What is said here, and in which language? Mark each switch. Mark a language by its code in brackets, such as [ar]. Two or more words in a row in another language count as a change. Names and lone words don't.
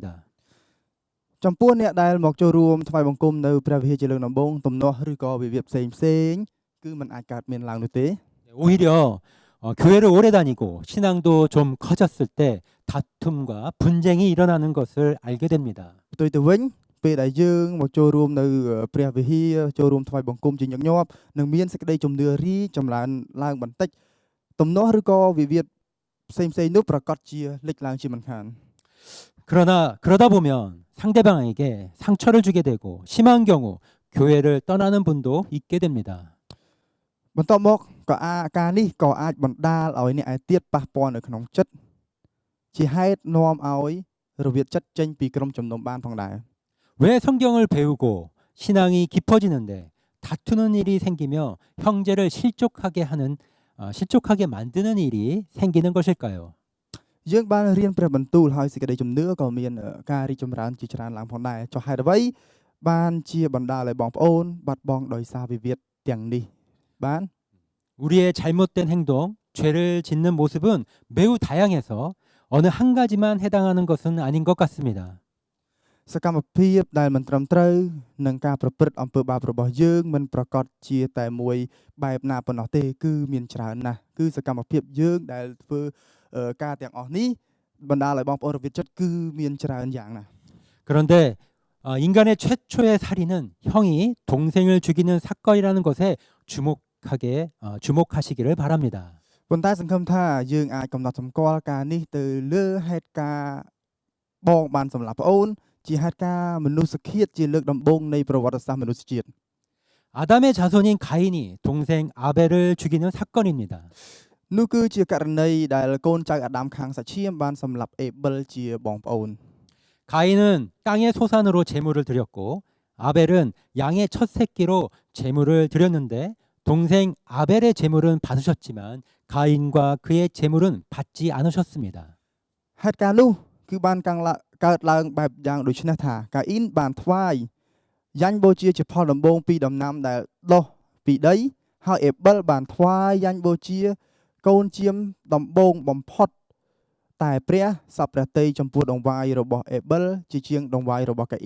[km] ចំពោះអ្នកដែលមកចូលរួមថ្វាយបង្គំនៅព្រះវិហារជាលើកដំបូងទំនាស់ឬក៏វិវាទផ្សេងៗគឺมันអាចកើតមានឡើងនោះទេ [ko] 오히려 교회를 오래 다니고 신앙도 좀 커졌을 때 다툼과 분쟁이 일어나는 것을 알게 됩니다. [km] ផ្ទុយទៅវិញពេលដែលយើងមកចូលរួមនៅព្រះវិហារចូលរួមថ្វាយបង្គំជាញឹកញាប់នឹងមានសេចក្តីជំនឿរីចម្រើនឡើងបន្តិចទំនាស់ឬក៏វិវាទផ្សេងៗនោះប្រកាសជាលេចឡើងជាមិនខាន [ko] 그러다 보면 상대방에게 상처를 주게 되고 심한 경우 교회를 떠나는 분도 있게 됩니다. [km] បន្ទាប់មកក៏ការនេះក៏អាចបណ្ដាលឲ្យអ្នកឯទៀតប៉ះពាល់នៅក្នុងចិត្តជាហេតុនាំឲ្យរវិតចិត្តចេញពីក្រុមជំនុំបានផងដែរ [ko] 왜 성경을 배우고 신앙이 깊어지는데 다투는 일이 생기며 형제를 실족하게 만드는 일이 생기는 것일까요? [km] យើងបានរៀនព្រះបន្ទូលហើយសេចក្តីជំនឿក៏មានការរីកចម្រើនជាច្រើនឡើងផងដែរចុះហេតុអ្វីបានជាបណ្ដាលឲ្យបងប្អូនបាត់បង់ដោយសារវិវាទទាំងនេះបាន [ko] 우리의 잘못된 행동, 죄를 짓는 모습은 매우 다양해서 어느 한 가지만 해당하는 것은 아닌 것 같습니다. [km] សកម្មភាពដែលមិនត្រឹមត្រូវនឹងការប្រព្រឹត្តអំពើបាបរបស់យើងមិនប្រកាសជាតែមួយបែបណាប៉ុណ្ណោះទេគឺមានច្រើនណាស់គឺសកម្មភាពយើងដែលធ្វើការទាំងអស់នេះបណ្ដាលឲ្យបងប្អូនរវិតចិត្តគឺមានច្រើនយ៉ាងណាស់ [ko] 그런데 인간의 최초의 살인은 형이 동생을 죽이는 사건이라는 것에 주목하시기를 바랍니다. [km] ប៉ុន្តែសង្ឃឹមថាយើងអាចកំណត់សម្គាល់ការនេះទៅលើហេតុការណ៍បងបានសម្លាប់ប្អូនជាហេតុការណ៍មនុស្សឃាតជាលើកដំបូងនៃប្រវត្តិសាស្ត្រមនុស្សជាតិ [ko] 아담의 자손인 가인이 동생 아벨을 죽이는 사건입니다. [km] នោះគឺជាករណីដែលកូនចៅអាដាមខាងសាច់ឈាមបានសម្លាប់អេប៊ិលជាបងប្អូន [ko] 가인은 땅의 소산으로 제물을 드렸고 아벨은 양의 첫 새끼로 제물을 드렸는데 동생 아벨의 제물은 받으셨지만 가인과 그의 제물은 받지 않으셨습니다. [km] ហេតុការណ៍នោះគឺបានកើតឡើងបែបយ៉ាងដូចនេះថាកាអ៊ីនបានថ្វាយយ៉ាញ់បូជាជាផលដំបូងពីដំណាំដែលដុះពីដីហើយអេប៊ិលបានថ្វាយយ៉ាញ់បូជាកូនជាមដំបូងបំផុតតែព្រះសពព្រះតីចំពោះដង្វាយរបស់អេប៊ិលជាជាងដង្វាយរបស់កាអ៊ីន